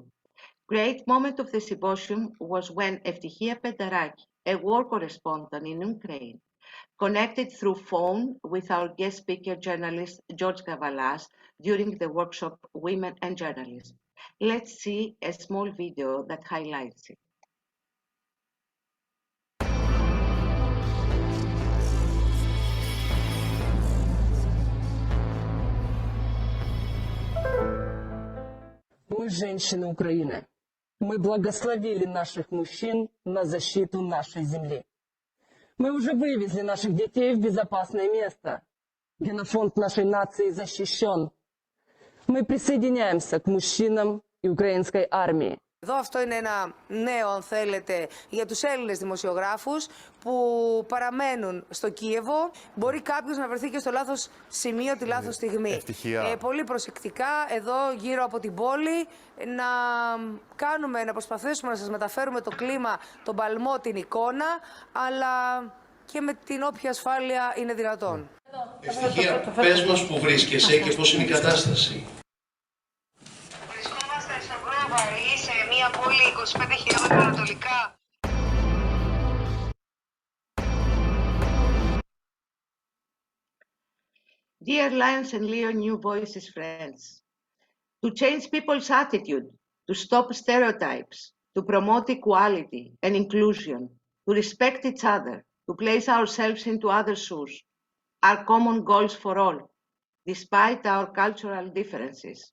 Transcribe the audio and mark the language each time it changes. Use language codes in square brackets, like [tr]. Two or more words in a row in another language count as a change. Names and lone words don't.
[en] Great moment of the symposium was when Eftichia Pentaraki, a war correspondent in Ukraine, connected through phone with our guest speaker journalist George Gavalas during the workshop Women and Journalism. Let's see a small video that highlights it. [ru] Мы женщины Украины. Мы благословили наших мужчин на защиту нашей земли. Мы уже вывезли наших детей в безопасное место. Генофонд нашей нации защищен. Мы присоединяемся к мужчинам и украинской армии. [el] Εδώ αυτό είναι ένα νέο, αν θέλετε, για τους Έλληνες δημοσιογράφους που παραμένουν στο Κίεβο. Μπορεί κάποιος να βρεθεί και στο λάθος σημείο τη λάθος στιγμή. Πολύ προσεκτικά, εδώ γύρω από την πόλη, να προσπαθήσουμε να σας μεταφέρουμε το κλίμα, τον παλμό, την εικόνα, αλλά και με την όποια ασφάλεια είναι δυνατόν. Ευτυχία, πες μας που βρίσκεσαι και πώς είναι η κατάσταση. Σε μια πόλη 25 χιλιόμετρα ανατολικά. [en] Dear Lions and Leo New Voices friends, to change people's attitude, to stop stereotypes, to promote equality and inclusion, to respect each other, to place ourselves into others' shoes, are common goals for all, despite our cultural differences.